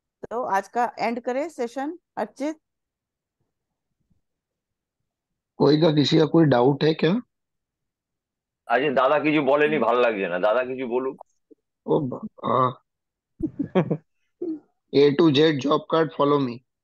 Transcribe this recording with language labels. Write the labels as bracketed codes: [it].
[hi] तो आज का एंड करें सेशन, अर्चित? कोई का किसी का कोई डाउट है क्या? [bn] আজকে দাদা কিছু বলেনি, ভালো লাগছে না, দাদা কিছু বলুক। [hi] ओ A to Z job card follow मी।